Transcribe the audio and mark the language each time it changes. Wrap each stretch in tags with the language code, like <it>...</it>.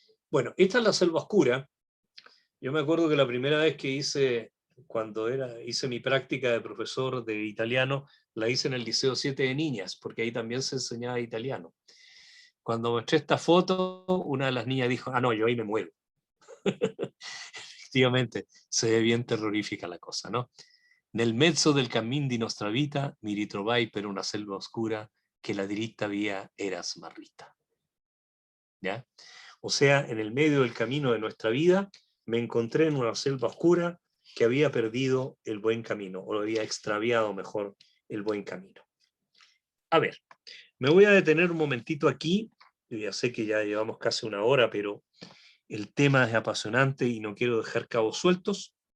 <es>Bueno, esta es la selva oscura. Yo me acuerdo que la primera vez que hice mi práctica de profesor de italiano, la hice en el Liceo 7 de Niñas, porque ahí también se enseñaba italiano. Cuando mostré esta foto, una de las niñas dijo, no, yo ahí me muero. Efectivamente, se ve bien terrorífica la cosa, ¿no?</es> <it>Nel mezzo del cammin di nostra vita mi ritrovai per una selva oscura que la diritta via era smarrita.</it> <es>¿Ya? O sea, en el medio del camino de nuestra vida me encontré en una selva oscura que había perdido el buen camino, o lo había extraviado mejor el buen camino. A ver, me voy a detener un momentito aquí. Yo ya sé que ya llevamos casi una hora, pero el tema es apasionante y no quiero dejar cabos sueltos.</es>